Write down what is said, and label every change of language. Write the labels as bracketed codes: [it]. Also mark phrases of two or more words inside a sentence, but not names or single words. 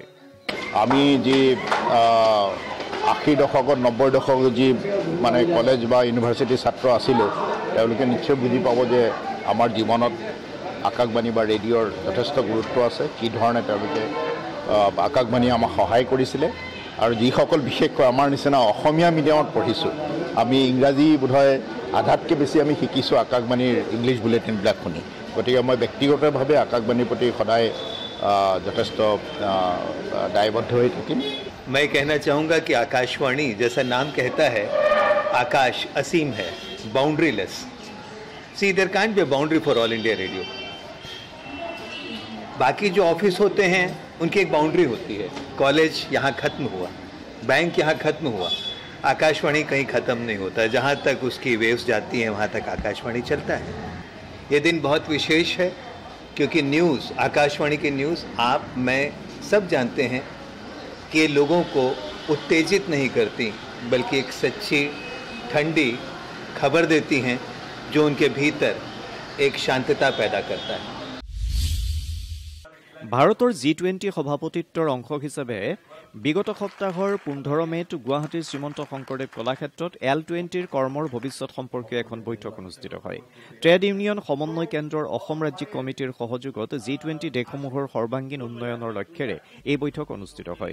[as] আমি যি ৮০ দশকত ৯০ দশকত যি মানে কলেজ বা ইউনিভাৰ্চিটিৰ ছাত্ৰ আছিলোঁ, তেওঁলোকে নিশ্চয় বুজি পাব যে আমাৰ জীৱনত আকাশবাণী বা ৰেডিঅ'ৰ যথেষ্ট গুৰুত্ব আছে, কি ধৰণে তেওঁলোকে আকাশবাণীয়ে আমাক সহায় কৰিছিলে। আৰু যিসকল বিশেষকৈ আমাৰ নিচিনা অসমীয়া মিডিয়ামত পঢ়িছোঁ, আমি ইংৰাজী বোধহয় আধাতকৈ বেছি আমি শিকিছোঁ আকাশবাণীৰ ইংলিছ বুলেটিনবিলাক শুনি। গতিকে মই ব্যক্তিগতভাৱে আকাশবাণীৰ প্ৰতি সদায় যথেষ্ট দায়বদ্ধ হৈ থাকিম। [hi] मैं कहना चाहूँगा कि आकाशवाणी जैसा नाम कहता है, आकाश असीम है, बाउंड्रीलेस। [en] So there can't be a boundary for All India Radio. [hi] बाकी जो ऑफिस होते हैं उनकी एक बाउंड्री होती है। कॉलेज यहाँ ख़त्म हुआ, बैंक यहाँ ख़त्म हुआ, आकाशवाणी कहीं ख़त्म नहीं होता। जहाँ तक उसकी वेव्स जाती हैं वहाँ तक आकाशवाणी चलता है। ये दिन बहुत विशेष है क्योंकि न्यूज़, आकाशवाणी की न्यूज़ आप मैं सब जानते हैं कि लोगों को उत्तेजित नहीं करती, बल्कि एक सच्ची ठंडी खबर देती हैं जो उनके भीतर एक शांतता पैदा करता है। [as] ভাৰতৰ G20 সভাপতিত্বৰ অংশ হিচাপে বিগত সপ্তাহৰ ১৫ মেত গুৱাহাটীৰ শ্ৰীমন্ত শংকৰদেৱ কলাক্ষেত্ৰত L20ৰ কৰ্মৰ ভৱিষ্যত সম্পৰ্কীয় এখন বৈঠক অনুষ্ঠিত হয়। ট্ৰেড ইউনিয়ন সমন্বয় কেন্দ্ৰৰ অসম ৰাজ্যিক কমিটিৰ সহযোগত G20 দেশসমূহৰ সৰ্বাংগীন উন্নয়নৰ লক্ষ্যৰে এই বৈঠক অনুষ্ঠিত হয়।